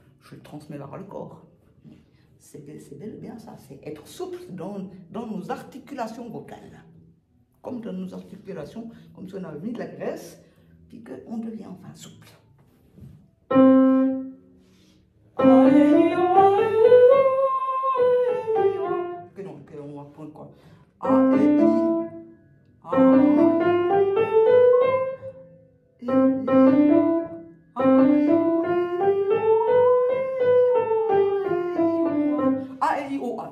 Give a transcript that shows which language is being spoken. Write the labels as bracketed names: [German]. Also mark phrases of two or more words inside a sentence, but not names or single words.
[French] Je le transmets vers le corps. c'est bel et bien ça, c'est être souple dans nos articulations vocales. Comme dans nos articulations, comme si on avait mis de la graisse, puis qu'on devient enfin souple. On va prendre quoi? A, E, I, A, A, E, I, O, A.